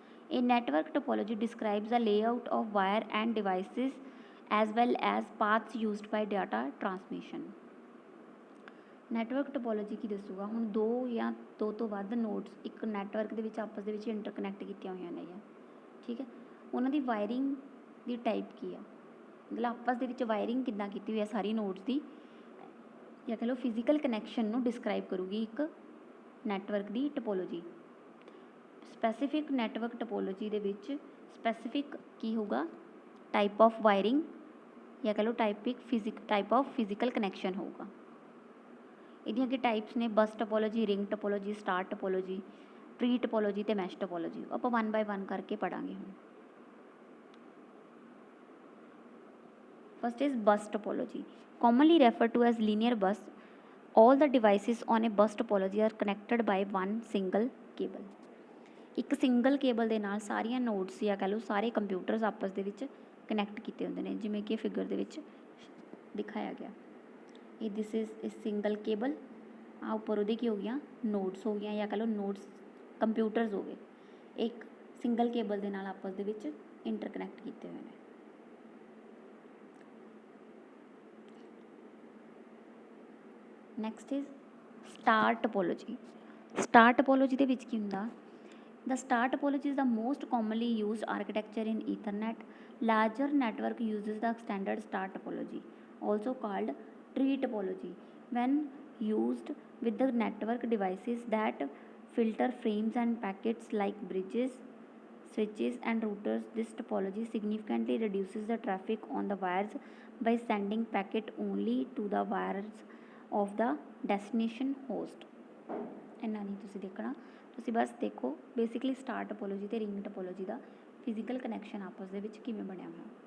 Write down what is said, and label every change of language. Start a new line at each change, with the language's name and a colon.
English: A network topology describes the layout of wire and devices as well as paths used by data transmission.
Punjabi: Network topology ਕੀ ਦੱਸੂਗਾ? ਹੁਣ ਦੋ ਜਾਂ ਦੋ ਤੋਂ ਵੱਧ ਨੋਡਸ ਇੱਕ ਨੈਟਵਰਕ ਦੇ ਵਿੱਚ ਆਪਸ ਦੇ ਵਿੱਚ ਇੰਟਰਕਨੈਕਟ ਕੀਤੀਆਂ ਹੋਈਆਂ ਨੇ, ਠੀਕ ਹੈ। ਉਹਨਾਂ ਦੀ ਵਾਇਰਿੰਗ ਦੀ ਟਾਈਪ ਕੀ ਆ, ਮਤਲਬ ਆਪਸ ਦੇ ਵਿੱਚ ਵਾਇਰਿੰਗ ਕਿੱਦਾਂ ਕੀਤੀ ਹੋਈ ਆ ਸਾਰੀ ਨੋਡਸ ਦੀ, ਜਾਂ ਕਹ ਲਓ ਫਿਜ਼ੀਕਲ ਕਨੈਕਸ਼ਨ ਨੂੰ ਡਿਸਕਰਾਈਬ ਕਰੂਗੀ ਇੱਕ ਨੈਟਵਰਕ ਦੀ ਟੋਪੋਲੋਜੀ। ਸਪੈਸੀਫਿਕ ਨੈਟਵਰਕ ਟੋਪੋਲੋਜੀ ਦੇ ਵਿੱਚ ਸਪੈਸੀਫਿਕ ਕੀ ਹੋਊਗਾ? ਟਾਈਪ ਆਫ ਵਾਇਰਿੰਗ ਜਾਂ ਕਹ ਲਓ ਟਾਈਪ ਆਫ ਫਿਜ਼ੀਕਲ ਕਨੈਕਸ਼ਨ ਹੋਊਗਾ। ਇਹਦੀਆਂ ਕੀ ਟਾਈਪਸ ਨੇ? ਬਸ topology, ring topology, star topology, tree topology ਅਤੇ ਮੈਸ਼ ਟੋਪੋਲੋਜੀ। ਆਪਾਂ 1 ਬਾਏ 1 ਕਰਕੇ ਪੜਾਂਗੇ ਹੁਣ।
English: First is bus topology, commonly referred to as linear bus. All the devices on a bus topology are connected by one single cable.
Punjabi: ਇੱਕ single cable ਦੇ ਨਾਲ ਸਾਰੀਆਂ nodes ਜਾਂ ਕਹਿ ਲਓ ਸਾਰੇ ਕੰਪਿਊਟਰਸ ਆਪਸ ਦੇ ਵਿੱਚ ਕਨੈਕਟ ਕੀਤੇ ਹੁੰਦੇ ਨੇ, ਜਿਵੇਂ ਕਿ ਫਿਗਰ ਦੇ ਵਿੱਚ ਦਿਖਾਇਆ ਗਿਆ। ਇਹ
English: This is a single cable.
Punjabi: ਆ ਉੱਪਰ ਉਹਦੇ ਕੀ ਹੋ ਗਈਆਂ? ਨੋਡਸ ਹੋ ਗਈਆਂ ਜਾਂ ਕਹਿ ਲਓ ਨੋਡਸ ਕੰਪਿਊਟਰਸ ਹੋ ਗਏ, ਇੱਕ ਸਿੰਗਲ ਕੇਬਲ ਦੇ ਨਾਲ ਆਪਸ ਦੇ ਵਿੱਚ ਇੰਟਰਕਨੈਕਟ ਕੀਤੇ ਹੋਏ ਨੇ।
English: Next is star topology.
Punjabi: Star topology ਦੇ ਵਿੱਚ ਕੀ ਹੁੰਦਾ?
English: The star topology is the most commonly used architecture in Ethernet. Larger network uses the extended star topology, also called tree topology, when used with the network devices that filter frames and packets like bridges, switches and routers. This topology significantly reduces the traffic on the wires by sending packet only to the wires of the destination host.
Punjabi: ਇੰਨਾ ਨਹੀਂ ਤੁਸੀਂ ਦੇਖਣਾ, ਤੁਸੀਂ ਬਸ ਦੇਖੋ basically star topology ਅਤੇ ring topology ਦਾ physical connection ਆਪਸ ਦੇ ਵਿੱਚ ਕਿਵੇਂ ਬਣਿਆ ਹੋਇਆ।